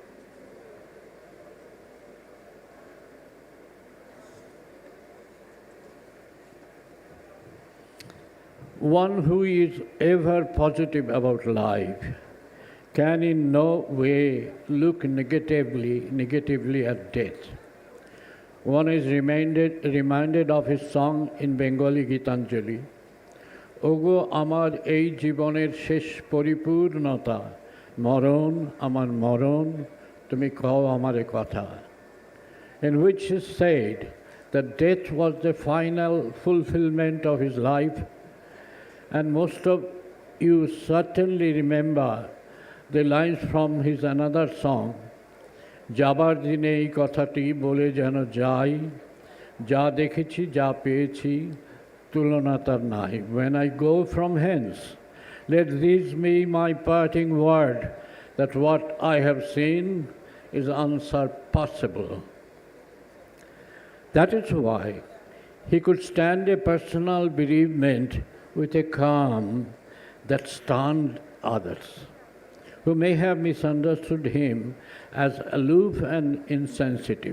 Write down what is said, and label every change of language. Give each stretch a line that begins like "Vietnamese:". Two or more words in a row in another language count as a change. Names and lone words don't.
English: One who is ever positive about life can in no way look negatively at death. One is reminded of his song in Bengali Gitanjali,
Bangla: ওগো আমার এই জীবনের শেষ পরিপূর্ণতা, মরণ আমার মরণ, তুমি কও আমারে কথা,
English: in which is said that death was the final fulfillment of his life. And most of you certainly remember the lines from his another song,
Bangla: যাবার দিনে এই কথাটি বলে যেন যাই, যা দেখেছি, যা পেয়েছি, তুলনা তার নাই.
English: When I go from hence, let this be my parting word, that what I have seen is unsurpassable. That is why he could stand a personal bereavement with a calm that stunned others, who may have misunderstood him as aloof and insensitive.